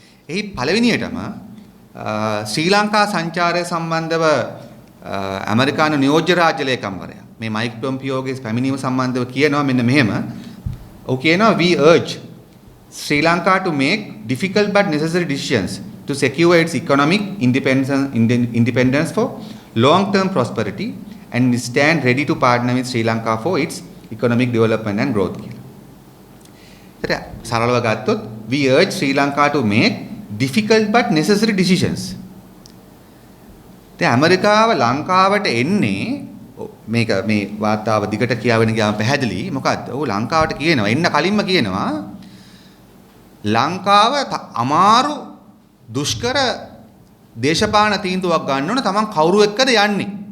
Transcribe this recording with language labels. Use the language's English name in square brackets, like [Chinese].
[Sinhala] එහි පළවෙනියටම ශ්‍රී ලංකා සංචාරය සම්බන්ධව ඇමරිකානු නියෝජ්‍ය රාජ්‍ය ලේකම්වරයා මේ මයික් පොම්පියෝගේ පැමිණීම සම්බන්ධව කියනවා මෙන්න මෙහෙම. ඔහු කියනවා [English] we urge Sri Lanka to make difficult but necessary decisions to secure its economic independence for long-term prosperity and stand ready to partner with Sri Lanka for its economic development and growth. [Sinhala] ඒතර සරලව ගත්තොත් [English] we urge Sri Lanka to make difficult but necessary decisions. [Sinhala] දැන් ඇමරිකාව ලංකාවට එන්නේ මේක මේ වාර්තාව දිගට කියවෙන ගියාම පැහැදිලි මොකද්ද? ඔව් ලංකාවට කියනවා එන්න කලින්ම කියනවා ලංකාව අමාරු දුෂ්කර දේශපාලන තීන්දුවක් ගන්න ඕන තමන් කවුරු එක්කද යන්නේ.